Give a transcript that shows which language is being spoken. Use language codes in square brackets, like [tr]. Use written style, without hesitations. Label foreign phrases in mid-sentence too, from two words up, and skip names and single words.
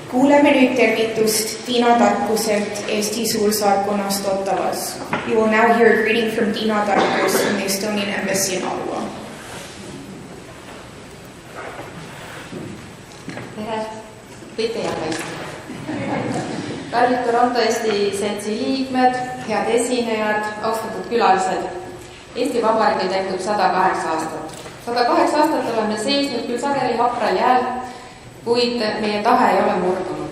[et] kuuleme nüüd tervitust Tiina Tarkuselt Eesti suursaatkonnast Ottavas. [en] You will now hear a greeting from Tiina Tarkus from the Estonian Embassy in Ottawa. [et] Tere, võite jääda. Kallid Toronto Eesti Seltsi liikmed, head esinejad, austatud külalised. Eesti Vabariigil täitub 108 aastat. 108 aastat oleme seisnud küll sageli hapral jääl, kuid meie tahe ei ole murdunud.